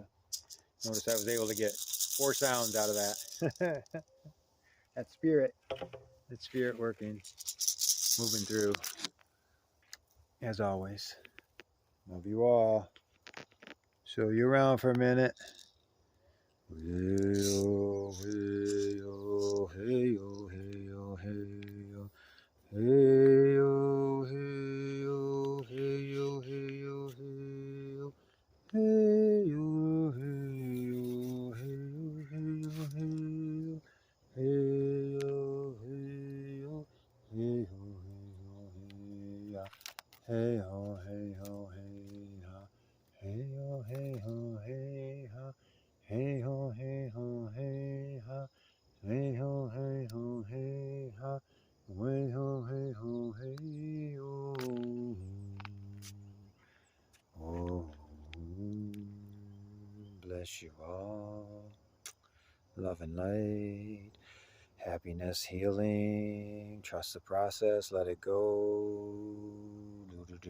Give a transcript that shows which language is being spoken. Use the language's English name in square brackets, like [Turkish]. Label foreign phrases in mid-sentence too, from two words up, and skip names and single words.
[English] Notice I was able to get 4 sounds out of that. That spirit working, moving through, as always. Love you all. Show you around for a minute. Hey, oh, hey, oh, hey, oh, hey, oh, hey, oh. Hey, oh, hey, oh, hey, oh, hey, oh, hey, oh. Hey, oh, hey, oh, hey, oh, hey, oh, hey, oh. Hey, oh, hey, oh, hey, oh, hey, oh, hey, oh, hey, ho, hey, ho, hey, ha. Hey, ho, hey, ho, hey, ha. Hey, ho, hey, ho, hey, ha. Way, ho, hey, ho, hey, oh. Oh, bless you all. Love and light. Happiness, healing. Trust the process. Let it go.